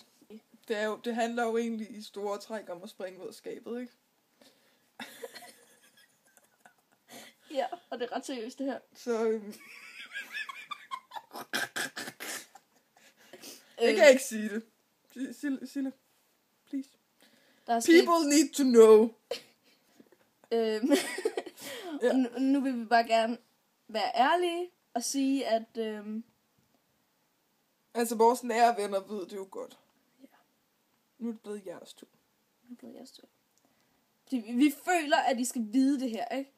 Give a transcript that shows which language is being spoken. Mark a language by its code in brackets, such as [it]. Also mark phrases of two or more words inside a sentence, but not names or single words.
[da] Det handler jo egentlig i store træk om at springe ud af skabet, ikke? Ja, og det er ret seriøst det her. Så jeg kan ikke sige det. Sille, [en] please. People need to know. [da] Ja. Nu vil vi bare gerne være ærlige og sige, at... Altså, vores nære venner ved det jo godt. Ja. Nu er det blevet jeres tur. Fordi vi føler, at I skal vide det her, ikke?